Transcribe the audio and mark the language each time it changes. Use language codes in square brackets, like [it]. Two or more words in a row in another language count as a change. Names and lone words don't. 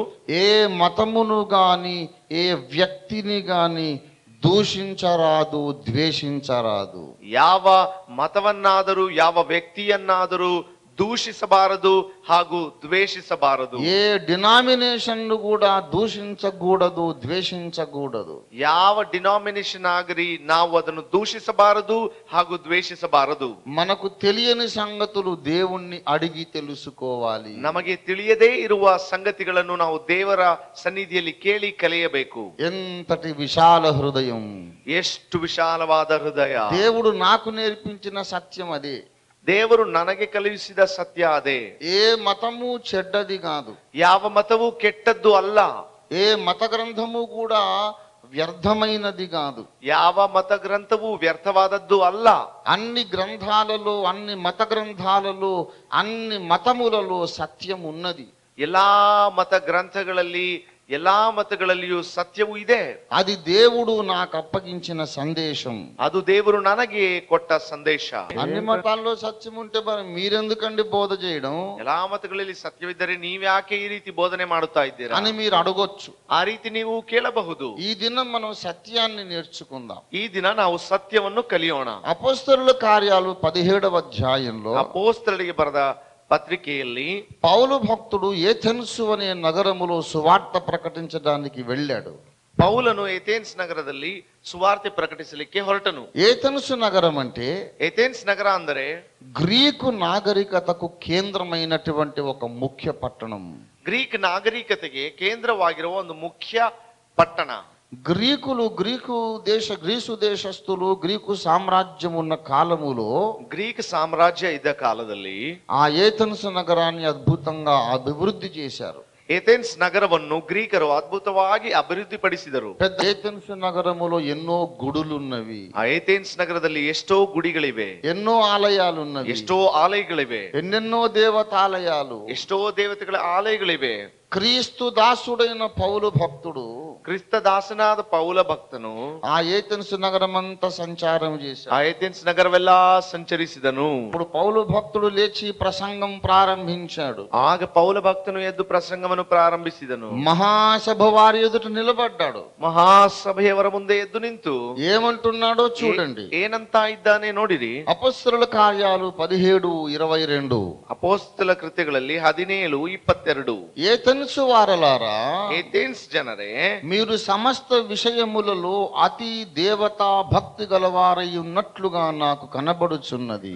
[te] ఏ మతమును గాని ఏ వ్యక్తిని గాని దూషించరాదు, ద్వేషించరాదు. [kn] ಯಾವ ಮತವನ್ನಾದರೂ ಯಾವ ವ್ಯಕ್ತಿಯನ್ನಾದರೂ ದೂಷಿಸಬಾರದು ಹಾಗೂ ದ್ವೇಷಿಸಬಾರದು. [te] ఏ డినామినేషన్ ను కూడా దూషించకూడదు, ద్వేషించకూడదు. [kn] ಯಾವ ಡಿನಾಮಿನೇಷನ್ ಆಗಲಿ ನಾವು ಅದನ್ನು ದೂಷಿಸಬಾರದು ಹಾಗೂ ದ್ವೇಷಿಸಬಾರದು. [te] మనకు తెలియని సంగతులు దేవుణ్ణి అడిగి తెలుసుకోవాలి. [kn] ನಮಗೆ ತಿಳಿಯದೇ ಇರುವ ಸಂಗತಿಗಳನ್ನು ನಾವು ದೇವರ ಸನ್ನಿಧಿಯಲ್ಲಿ ಕೇಳಿ ಕಲಿಯಬೇಕು. [te] ఎంతటి విశాల హృదయం! [kn] ಎಷ್ಟು ವಿಶಾಲವಾದ ಹೃದಯ! [te] దేవుడు నాకు నేర్పించిన సత్యం అదే. [kn] ದೇವರು ನನಗೆ ಕಲಿಸಿದ ಸತ್ಯ ಅದೇ. [te] ఏ మతము చెడ్డది కాదు. [kn] ಯಾವ ಮತವು ಕೆಟ್ಟದ್ದು ಅಲ್ಲ. [te] ఏ మత గ్రంథము కూడా వ్యర్థమైనది కాదు. [kn] ಯಾವ ಮತ ಗ್ರಂಥವು ವ್ಯರ್ಥವಾದದ್ದು ಅಲ್ಲ. [te] అన్ని గ్రంథాలలో, అన్ని మత గ్రంథాలలో, అన్ని మతములలో సత్యం ఉన్నది. [kn] ಎಲ್ಲಾ ಮತ ಗ್ರಂಥಗಳಲ್ಲಿ ಎಲ್ಲಾ ಮತಗಳಲ್ಲಿಯೂ ಸತ್ಯವು ಇದೆ. [te] అది దేవుడు నాకు అప్పగించిన సందేశం. [kn] ಅದು ದೇವರು ನನಗೆ ಕೊಟ್ಟ ಸಂದೇಶ. [te] అన్ని మతాల్లో సత్యం ఉంటే మరి మీరెందుకండి బోధ చేయడం [kn] ಎಲ್ಲಾ ಮತಗಳಲ್ಲಿ ಸತ್ಯವಿದ್ದರೆ ನೀವ್ಯಾಕೆ ಈ ರೀತಿ ಬೋಧನೆ ಮಾಡುತ್ತಾ ಇದ್ದೀರಾ [te] అని మీరు అడగొచ్చు. [kn] ಆ ರೀತಿ ನೀವು ಕೇಳಬಹುದು. [te] ఈ దినం మనం సత్యాన్ని నేర్చుకుందాం. [kn] ಈ ದಿನ ನಾವು ಸತ್ಯವನ್ನು ಕಲಿಯೋಣ. [te] అపొస్తలుల కార్యాలు 17వ అధ్యాయంలో [kn] ಅಪೊಸ್ತಲರಿಗೆ ಬರೆದ పత్రిಕೆಯಲ್ಲಿ [te] పౌలు భక్తుడు ఏథెన్సు అనే నగరములో సువార్త ప్రకటించడానికి వెళ్ళాడు. [kn] ಪೌಲನು ಏಥೆನ್ಸ್ ನಗರದಲ್ಲಿ ಸುವಾರ್ತೆ ಪ್ರಕಟಿಸಲಿಕ್ಕೆ ಹೊರಟನು. [te] ఏథెన్సు నగరం అంటే [kn] ಏಥೆನ್ಸ್ ನಗರ ಅಂದರೆ [te] గ్రీకు నాగరికతకు కేంద్రమైనటువంటి ఒక ముఖ్య పట్టణం. [kn] ಗ್ರೀಕ್ ನಾಗರಿಕತೆಗೆ ಕೇಂದ್ರವಾಗಿರುವ ಒಂದು ಮುಖ್ಯ ಪಟ್ಟಣ. [te] గ్రీసు దేశస్థులు, గ్రీకు సామ్రాజ్యం ఉన్న కాలములో [kn] ಗ್ರೀಕ್ ಸಾಮ್ರಾಜ್ಯ ಇದ್ದ ಕಾಲದಲ್ಲಿ [te] ఆ ఏథెన్సు నగరాన్ని అద్భుతంగా అభివృద్ధి చేశారు. [kn] ಏಥೆನ್ಸ್ ನಗರವನ್ನು ಗ್ರೀಕರು ಅದ್ಭುತವಾಗಿ ಅಭಿವೃದ್ಧಿಪಡಿಸಿದರು. [te] పెద్ద ఏథెన్సు నగరములో ఎన్నో గుడులున్నవి. [kn] ಆ ಏಥೆನ್ಸ್ ನಗರದಲ್ಲಿ ಎಷ್ಟೋ ಗುಡಿಗಳಿವೆ, [te] ఎన్నో ఆలయాలున్నవి, [kn] ಎಷ್ಟೋ ಆಲಯಗಳಿವೆ, [te] ఎన్నెన్నో దేవతాలయాలు, [kn] ಎಷ್ಟೋ ದೇವತೆಗಳ ಆಲಯಗಳಿವೆ. [te] క్రీస్తు దాసుడైన పౌలు భక్తుడు, [kn] ಕ್ರಿಸ್ತ ದಾಸನಾದ ಪೌಲ ಭಕ್ತನು [te] ఆ ఏథెన్సు నగరమంతా సంచారం చేశాడు. [kn] ಆ ಏಥೆನ್ಸ್ ನಗರವೆಲ್ಲ ಸಂಚರಿಸಿದನು. [te] ఇప్పుడు పౌలు భక్తుడు లేచి ప్రసంగం ప్రారంభించాడు. [kn] ಆಗ ಪೌಲ ಭಕ್ತನು ಎದ್ದು ಪ್ರಸಂಗವನ್ನು ಪ್ರಾರಂಭಿಸಿದನು. [te] మహాసభ వారి ఎదుట నిలబడ్డాడు. [kn] ಮಹಾಸಭೆಯವರ ಮುಂದೆ ಎದ್ದು ನಿಂತು [te] ఏమంటున్నాడో చూడండి. [kn] ಏನಂತ ಇದ್ದಾನೆ ನೋಡಿರಿ. [te] అపొస్తలుల కార్యాలు 17:22. [kn] ಅಪೊಸ್ತಲ ಕೃತ್ಯಗಳಲ್ಲಿ 17:22. [te] ఏథెన్సు వారలారా, [kn] ಏಥೆನ್ಸ್ ಜನರೇ, [te] మీ మీరు సమస్త విషయములలో అతి దేవతా భక్తి గలవారై ఉన్నట్లుగా నాకు కనబడుచున్నది.